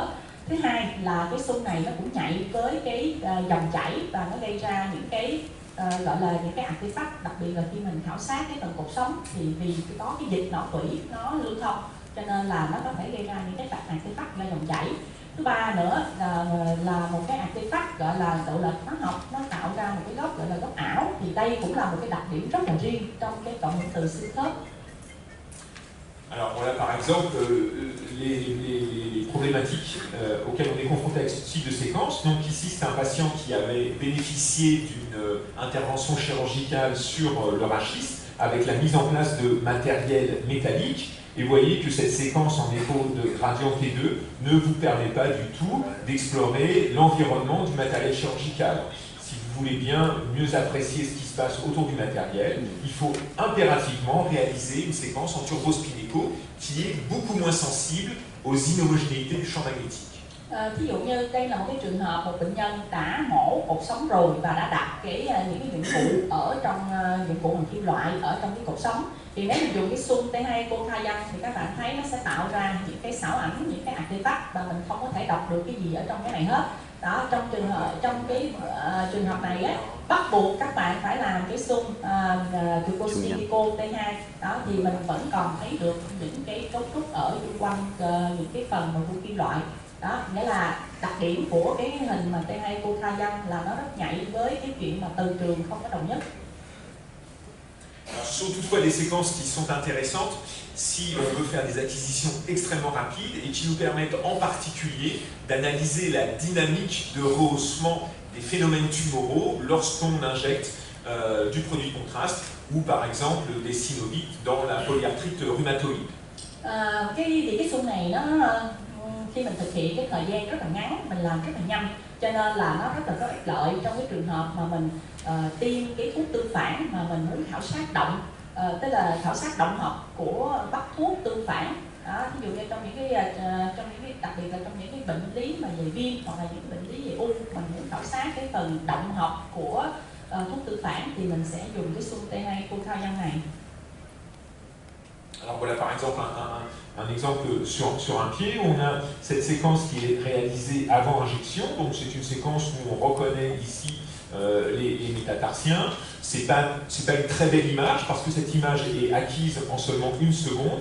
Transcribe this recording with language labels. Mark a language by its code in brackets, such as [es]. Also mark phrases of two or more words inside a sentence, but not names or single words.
[vi] Thứ hai là cái xung này nó cũng nhạy với cái dòng chảy và nó gây ra những cái gọi là những cái artifact, đặc biệt là khi mình khảo sát cái phần cột sống thì vì có cái dịch não tủy nó lưu thông cho nên là nó có thể gây ra những cái artifact là dòng chảy. Thứ ba nữa là một cái artifact gọi là độ lệch hóa học, nó tạo ra một cái góc gọi là góc ảo, thì đây cũng là một cái đặc điểm rất là riêng trong cái cộng hưởng từ xương khớp. [fr] Alors voilà par exemple les problématiques auxquelles on est confronté avec ce type de séquence. Donc ici c'est un patient qui avait bénéficié d'une intervention chirurgicale sur le rachis avec la mise en place de matériel métallique. Et vous voyez que cette séquence en écho de gradient T2 ne vous permet pas du tout d'explorer l'environnement du matériel chirurgical. Si vous voulez bien mieux apprécier ce qui se passe autour du matériel, il faut impérativement réaliser une séquence en turbospinnéco qui est beaucoup moins sensible aux inhomogénéités du champ magnétique. [vi] Thí dụ như đây là một cái trường hợp một bệnh nhân đã mổ cột sống rồi và đã đặt những cái dụng cụ ở trong dụng cụ bằng kim loại ở trong cái cột sống, thì nếu mình dùng cái xung T2 ecocardiogram thì các bạn thấy nó sẽ tạo ra những cái xảo ảnh, những cái artifact và mình không có thể đọc được cái gì ở trong cái này hết. Đó, trong cái trường hợp này á, bắt buộc các bạn phải làm cái xung turbospinnéco T2. Đó thì mình vẫn còn thấy được những cái cấu trúc ở xung quanh những cái phần mà của kim loại. Đó, nghĩa là đặc điểm của cái hình mà T2 ecocardiogram là nó rất nhạy với cái chuyện mà từ trường không có đồng nhất. [fr] Alors, ce sont toutefois des séquences qui sont intéressantes si on veut faire des acquisitions extrêmement rapides et qui nous permettent en particulier d'analyser la dynamique de rehaussement des phénomènes tumoraux lorsqu'on injecte du produit de contraste ou par exemple des synovites dans la polyarthrite rhumatoïde. [vi] Cái xung này nó khi mình thực hiện cái thời gian rất là ngắn, mình làm rất là nhanh, cho nên là nó rất là có ích lợi trong cái trường hợp mà mình tiêm cái thuốc tương phản mà mình muốn khảo sát động, tức là khảo sát động học của bắt thuốc tương phản. Đó, ví dụ như trong những cái đặc biệt là trong những cái bệnh lý mà về viêm hoặc là những cái bệnh lý về u, mình muốn khảo sát cái phần động học của thuốc tương phản thì mình sẽ dùng cái xung T2 ecocardiogram này. [fr] Alors voilà par exemple un exemple sur un pied où on a cette séquence qui est réalisée avant injection. Donc c'est une séquence où on reconnaît ici les métatarsiens. C'est pas une très belle image parce que cette image est acquise en seulement une seconde.